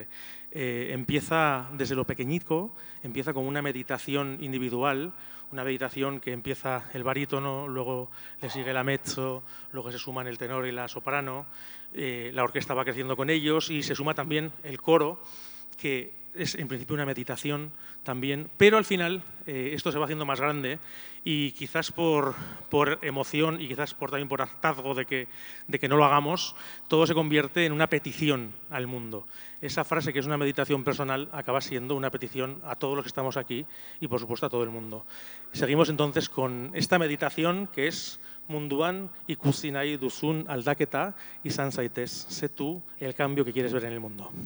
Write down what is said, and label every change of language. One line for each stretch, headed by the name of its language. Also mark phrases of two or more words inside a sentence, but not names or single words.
Spanish: Empieza desde lo pequeñico, empieza como una meditación individual, una meditación que empieza el barítono, luego le sigue la mezzo, luego se suman el tenor y la soprano, la orquesta va creciendo con ellos y se suma también el coro, que es en principio una meditación también, pero al final esto se va haciendo más grande y quizás por emoción y quizás también por hartazgo de que no lo hagamos, todo se convierte en una petición al mundo. Esa frase que es una meditación personal acaba siendo una petición a todos los que estamos aquí y por supuesto a todo el mundo. Seguimos entonces con esta meditación que es
Basque: Munduan ikusi duzun aldaketa izan zaitez.
Spanish: Sé tú el cambio que quieres ver en el mundo.